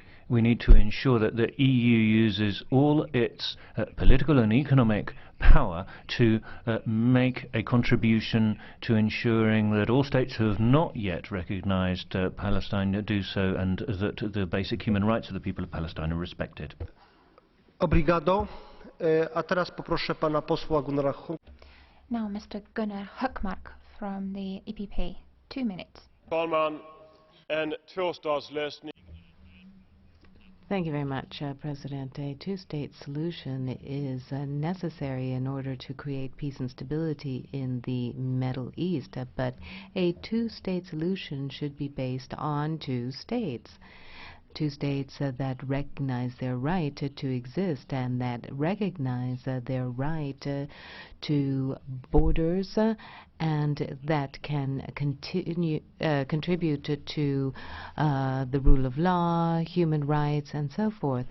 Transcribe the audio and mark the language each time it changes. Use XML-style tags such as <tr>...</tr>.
<en>We need to ensure that the EU uses all its political and economic power to make a contribution to ensuring that all states who have not yet recognized Palestine do so, and that the basic human rights of the people of Palestine are respected.</en> <pt>Obrigado.</pt> <pl>A teraz poproszę pana posła Gunnara.</pl> <en>Now Mr. Gunnar Hökmark from the EPP. 2 minutes.</en> <sv>Talman, en tvåstatslösning.</sv> <en>Thank you very much, President. A two-state solution is necessary in order to create peace and stability in the Middle East, but a two-state solution should be based on two states. Two states that recognize their right to exist and that recognize their right to borders and that can contribute to the rule of law, human rights, and so forth.</en>